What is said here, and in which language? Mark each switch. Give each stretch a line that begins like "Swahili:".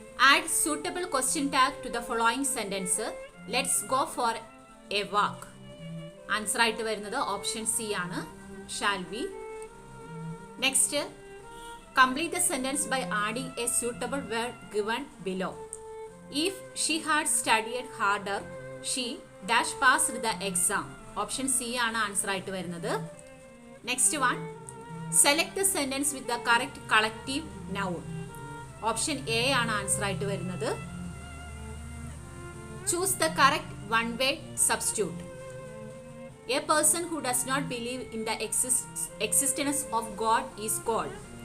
English: Add suitable question tag to the following sentence. Let's go for a walk.
Malayalam: Answer ആയിട്ട് വരുന്നത് option C ആണ്,
English: shall we. Next, complete the sentence by adding a suitable word given below. If she had studied harder, she dash passed the exam.
Malayalam: Option C ആണ് answer ആയിട്ട് വരുന്നത്.
English: Next one, select the sentence with the correct collective noun.
Malayalam: Option A ആണ് answer ആയിട്ട് വരുന്നത്.
English: Choose the correct one word substitute. A person who does not believe in the existence of God is called.